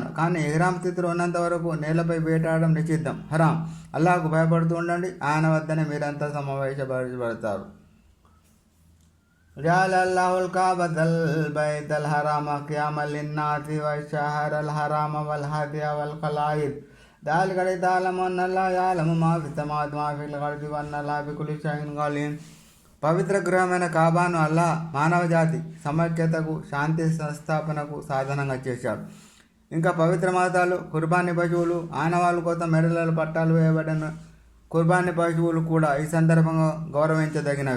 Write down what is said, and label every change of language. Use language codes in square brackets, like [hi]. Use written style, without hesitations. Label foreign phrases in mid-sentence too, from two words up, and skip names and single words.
[te] కానీ ఇహ్రామ్ స్థితిలో ఉన్నంత వరకు నేలపై వేటాడడం నిషిద్ధం, హరాం. అల్లాహ్కు భయపడుతూ ఉండండి, ఆయన వద్దనే మీరంతా సమావేశపరచబడతారు. [ar] جعل الله الكعبة البيت الحرام قياما للناس والشهر الحرام والهدي والقلائد ذلك لتعلموا أن الله يعلم ما في السماوات وما في الأرض وأن الله بكل شيء عليم. [te] పవిత్ర గృహమైన కాబాను అల్లాహ్ మానవ జాతి సమైక్యతకు, శాంతి సంస్థాపనకు సాధనంగా చేశాడు. ఇంకా పవిత్ర మతాలు, కుర్బానీ పశువులు, ఆనవాళ్ళ కోసం మెడలలో పట్టాలు వేయబడిన కుర్బానీ పశువులు కూడా ఈ సందర్భంగా గౌరవించదగినవి.